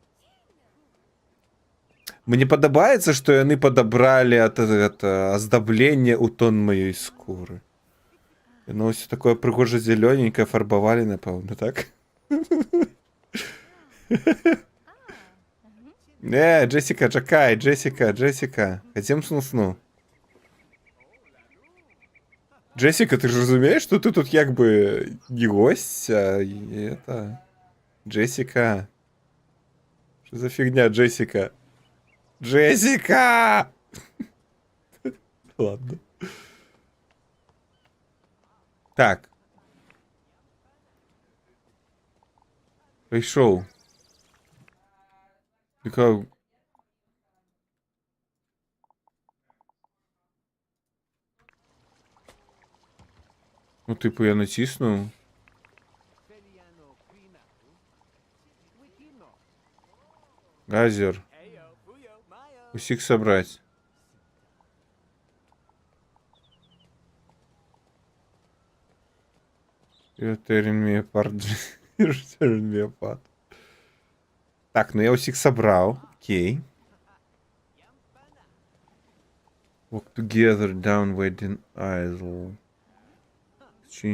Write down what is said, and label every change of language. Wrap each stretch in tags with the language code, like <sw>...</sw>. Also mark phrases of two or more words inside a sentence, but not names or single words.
<be>Мне падабаецца, што яны падабралі аздабленне ў тон маёй скуры. Яно ўсё такое прыгожа зялёненькае фарбавалі, напэўна, так? Джессика, чакай, Джессика. Хадзем сну-сну.</be> <ru>Джессика, ты же разумеешь, что ты тут як бы не гость, а это... Джессика. Что за фигня, Джессика? Джессика! Ладно. Так. Пришел.</ru> <uk>Така... Ну, типу, я натиснув. Газер. Усіх собрать.</uk> <en>You're tearing me apart. You're tearing me apart.</en> <uk>Так, ну я усіх собрал. Окей.</uk> <en>Walk together down Wedding Isle.</en>